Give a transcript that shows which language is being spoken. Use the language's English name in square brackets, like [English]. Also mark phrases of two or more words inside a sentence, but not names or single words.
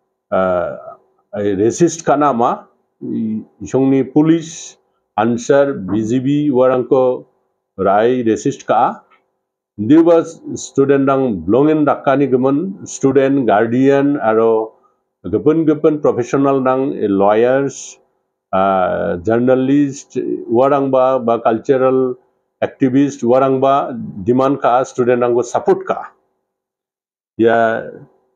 [Garo] racist kana ma isongni [English] police answer [Garo] BGB warang ko rai racist ka ndiuba student rang belongin dakani gemun [English] student guardian [Garo] aro gepun professional rang [English] lawyers journalist [Garo] warang ba [English] cultural activist [Garo] warang ba demand ka student rang ko support ka ya